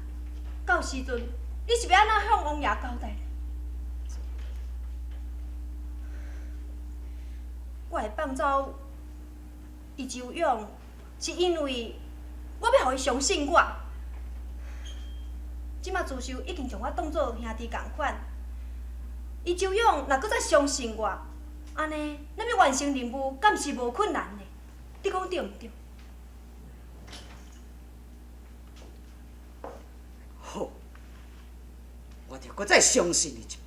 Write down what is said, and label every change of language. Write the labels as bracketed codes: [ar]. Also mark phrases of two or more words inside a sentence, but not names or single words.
[nan] 到时阵，你是要安怎向王爷交代呢？我会放走伊周勇，是因为我要互伊相信我。即马自首已经将我当作兄弟共款，伊周勇若搁再相信我，安尼咱要完成任务，敢是无困难呢？你讲对毋对？好，我着搁再相信你一摆。